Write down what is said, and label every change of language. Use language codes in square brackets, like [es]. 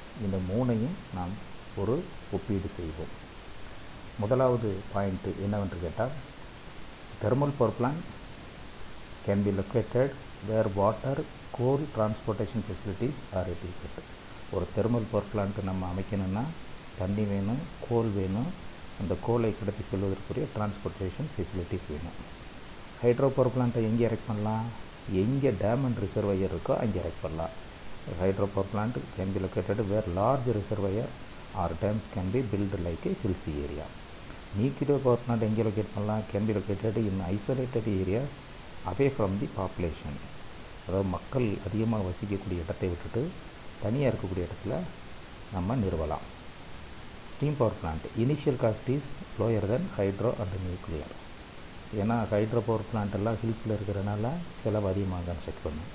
[ta] இந்த 3ஐயும் நாம் ஒரு ஒப்பீடு செய்வோம். முதலாவது பாயிண்ட் என்னவென்று கேட்டால், [en] Thermal power plant can be located where water coal transportation facilities are adequate. [ta] ஒரு தெர்மல் பவர் பிளான்ட் நம்ம அமைக்கணும்னா தண்ணி வேணும், கோல் வேணும், அந்த கோலை கடத்தி செல்வதற்குரிய டிரான்ஸ்போர்ட்டேஷன் ஃபெசிலிட்டிஸ் வேணும். ஹைட்ரோ பவர் பிளான்ட்டை எங்கே எரெக்ட் பண்ணலாம்? எங்கே டேம் அண்ட் ரிசர்வாயர் இருக்கோ அங்கே எரெக்ட் பண்ணலாம். [en] Hydro power plant can be located where large reservoir or dams can be built like a hills area. [ta] Nuclear power plant எங்கே லொக்கேட் பண்ணலாம்? [en] can be located in isolated areas away from the population. [ta] அதாவது மக்கள் அதிகமாக வசிக்கக்கூடிய இடத்தை விட்டுட்டு தனியாக இருக்கக்கூடிய இடத்துல நம்ம நிறுவலாம். [en] Steam power plant initial cost is lower then hydro and nuclear. [ta] ஏன்னா ஹைட்ரோ பவர் பிளான்ட் எல்லாம் ஹில்ஸில் இருக்கிறனால செலவு அதிகமாக கன்ஸ்ட்ரக்ட் பண்ணும்.